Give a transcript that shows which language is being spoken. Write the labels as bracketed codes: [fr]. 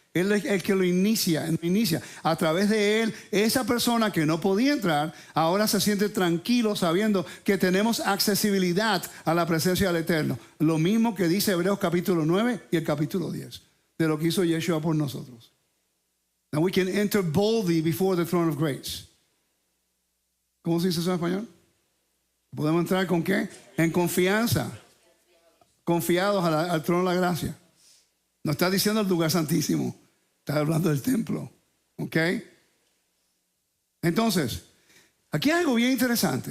[es] Él es el que lo inicia. A través de él, esa persona que no podía entrar, ahora se siente tranquilo sabiendo que tenemos accesibilidad a la presencia del Eterno. Lo mismo que dice Hebreos capítulo 9 y el capítulo 10, de lo que hizo Yeshua por nosotros. [en] Now we can enter boldly before the throne of grace. [es] ¿Cómo se dice eso en español? ¿Podemos entrar con qué? En confianza. Confiados al trono de la gracia. No está diciendo el lugar santísimo. Está hablando del templo. ¿Ok? Entonces, aquí hay algo bien interesante.